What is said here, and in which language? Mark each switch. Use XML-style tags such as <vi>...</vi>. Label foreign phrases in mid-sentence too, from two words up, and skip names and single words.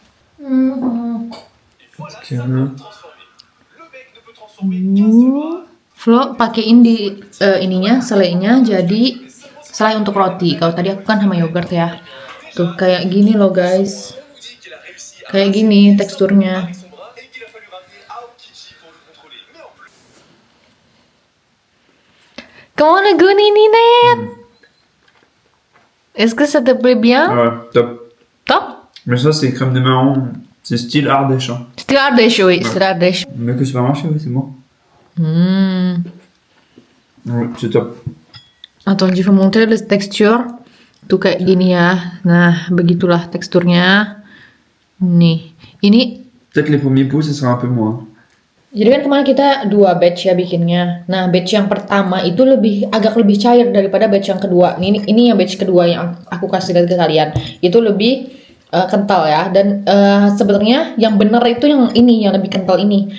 <id>Flo pakein di ininya, selainya jadi selai untuk roti. Kalau tadi aku kan sama yogurt ya. Tuh kayak gini loh guys. Kayak gini teksturnya. Comment on a good Ninette?</id> <fr>Est-ce que ça te plaît bien? Ouais, top. Top? Mais ça, c'est crème de marron. C'est style Ardèche. Hein. Style Ardèche, oui, style Ardèche. Mais que supermarché, oui, c'est bon. Oui, c'est top. Attends, je vais montrer la texture.</fr> <id>Tuh kayak gini ya. Nah, begitulah teksturnya. Nih, ini.</id> <fr>Peut-être les premiers pots, ça sera un peu moins.</fr> <id>Jadi kan kemarin kita 2 batch ya bikinnya. Nah, batch yang pertama itu agak lebih cair daripada batch yang kedua. Ini yang batch kedua yang aku kasih lihat ke kalian. Itu lebih kental ya. Dan sebenarnya yang bener itu yang ini, yang lebih kental ini.</id>